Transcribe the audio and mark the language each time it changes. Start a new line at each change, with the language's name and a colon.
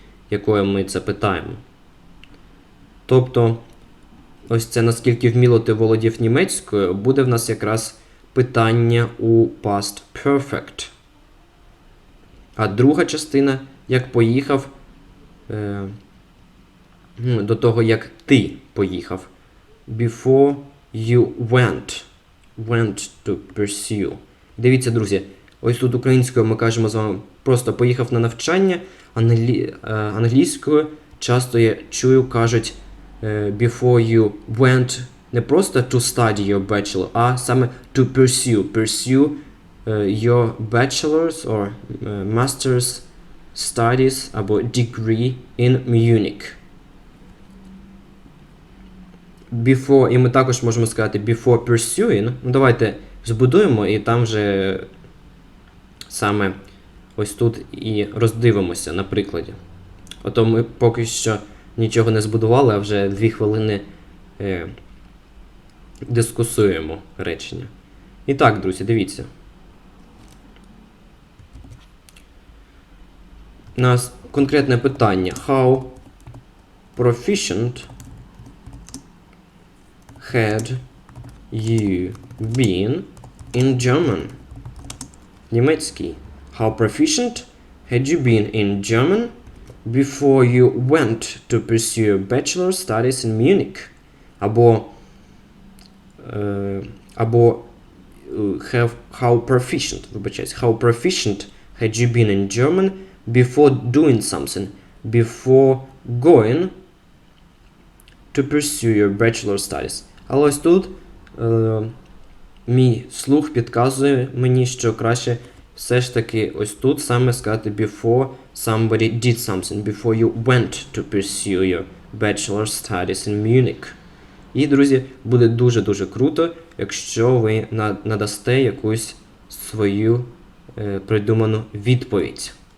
Ukrainian: якою ми це питаємо. Тобто, ось це наскільки вміло ти володів німецькою, буде в нас якраз питання у past perfect. А друга частина, як поїхав, до того, як ти поїхав.
English: Before you went to pursue.
Ukrainian: Дивіться, друзі, ось тут українською ми кажемо з вами просто поїхав на навчання, англійською часто я чую, кажуть
English: before you went
Ukrainian: не просто
English: to study your bachelor,
Ukrainian: а саме
English: to pursue your bachelor's or master's studies
Ukrainian: або
English: degree in Munich.
Ukrainian: Before, і ми також можемо сказати
English: before pursuing.
Ukrainian: Ну, давайте збудуємо і там вже саме ось тут і роздивимося на прикладі. Ото ми поки що нічого не збудували, а вже 2 хвилини дискусуємо речення. І так, друзі, дивіться. У нас конкретне питання.
English: How proficient had you been in German?
Ukrainian: Німецький.
English: How proficient had you been in German before you went to pursue your bachelor's studies in Munich? Або how proficient,
Ukrainian: вибачаюсь,
English: how proficient had you been in German before doing something, before going to pursue your bachelor studies.
Ukrainian: Але ось тут мій слух підказує мені, що краще все ж таки ось тут саме сказати
English: before somebody did something, before you went to pursue your bachelor studies in Munich.
Ukrainian: І, друзі, буде дуже-дуже круто, якщо ви надасте якусь свою придуману відповідь.